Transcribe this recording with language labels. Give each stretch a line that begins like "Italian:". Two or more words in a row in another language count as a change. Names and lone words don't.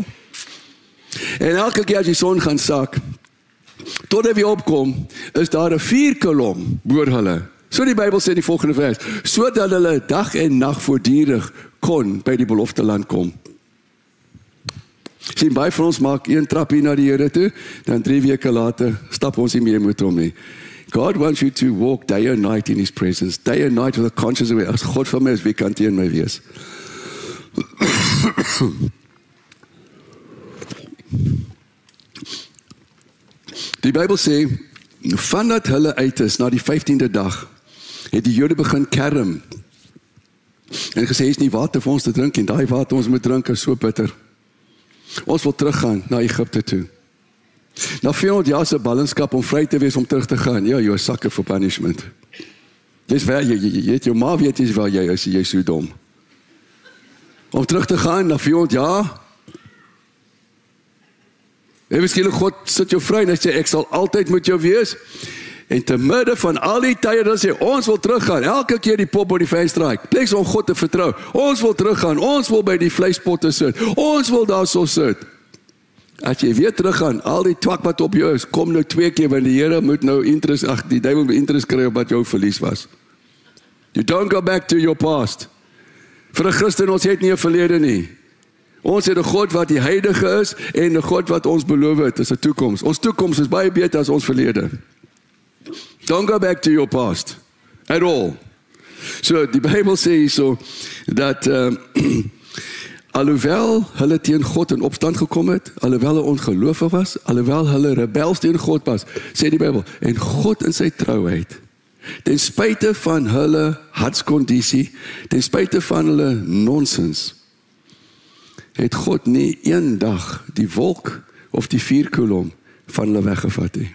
Afrikaans: En elke keer as die son gaan sak, tot hy weer opkom, is daar 'n vuurkolom oor hulle. So die Bybel sê in die volgende vers, sodat hulle dag en nag voortdurend kon by die belofte land kom. Sien, baie van ons maak een trapie na die Here toe, dan 3 weke later stap ons nie meer met hom nie.
English: God wants you to walk day and night in His presence, day and night with a conscious aware.
Afrikaans: As God van my is, wie kan teen my wees? Die Bybel sê, vandat hulle uit is, na die 15de dag, het die Jode begin kerm. En gesê, is nie water vir ons te drink, en daai water ons moet drink is so bitter. Ons wil teruggaan na Egipte toe. Na 400 jaar se ballingskap om vry te wees om terug te gaan. Ja, jy is
English: sucker for punishment.
Afrikaans: Dis waar jy het jou ma weet jy waar jy is, jy is so dom. Om terug te gaan na 400 jaar. En miskien God sit jou vry en hy sê ek sal altyd met jou wees. En te midde van al die tye dan sê ons wil teruggaan. Elke keer die pop op die venster raak. Pleks om God te vertrou. Ons wil teruggaan. Ons wil by die vleispotte sit. Ons wil daar so sit. As jy weer teruggaan, al die twak wat op jou is, kom nou 2 keer, want die Here moet nou interest, die duiwel moet interest kry op wat jou verlies was.
English: You don't go back to your past.
Afrikaans: Vir 'n Christen, ons het nie 'n verlede nie. Ons het 'n God wat die heilige is, en 'n God wat ons beloof het, is 'n toekoms. Ons toekoms is baie beter as ons verlede.
English: Don't go back to your past, at all.
Afrikaans: So, die Bybel sê hierso, dat, alhoewel hulle teen God in opstand gekom het, alhoewel hulle ongeloofig was, alhoewel hulle rebels teen God was, sê die Bybel, en God in sy trouheid, ten spyte van hulle hartskondisie, ten spyte van hulle nonsens, het God nie een dag die wolk of die vuurkolom van hulle weggevat nie.